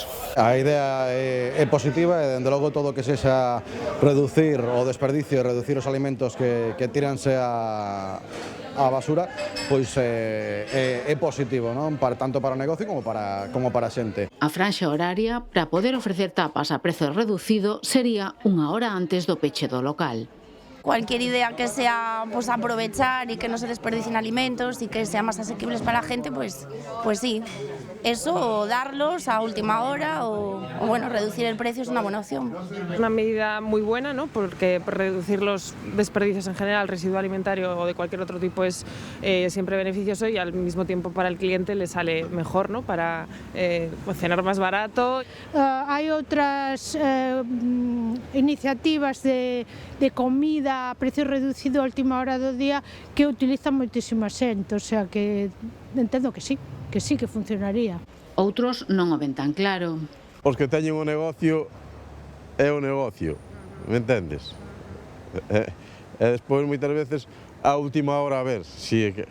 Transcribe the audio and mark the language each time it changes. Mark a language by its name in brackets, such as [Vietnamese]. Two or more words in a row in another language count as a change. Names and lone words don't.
[Galician] A idea é positiva e, dende logo, todo o que sexa reducir o desperdicio e reducir os alimentos que tíranse a basura, pois é positivo, non? Tanto para o negocio como para a xente. A franxa horaria para poder ofrecer tapas a prezo reducido sería unha hora antes do peche do local. [Spanish] Cualquier idea que sea pues aprovechar y que no se desperdicien alimentos y que sean más asequibles para la gente, pues sí. Eso, o darlos a última hora o bueno, reducir el precio es una buena opción. Una medida muy buena, ¿no? Porque reducir los desperdicios en general, residuo alimentario o de cualquier otro tipo, es siempre beneficioso y al mismo tiempo para el cliente le sale mejor, ¿no? Para cenar más barato. Hay otras iniciativas de comida a precio reducido a última hora [Galician] do día que utilizan moitísima xente, o sea que entendo que sí que funcionaría. Outros non o ven tan claro. Os que teñen o negocio é o negocio, me entendes? E despois moitas veces a última hora a ver, si é que...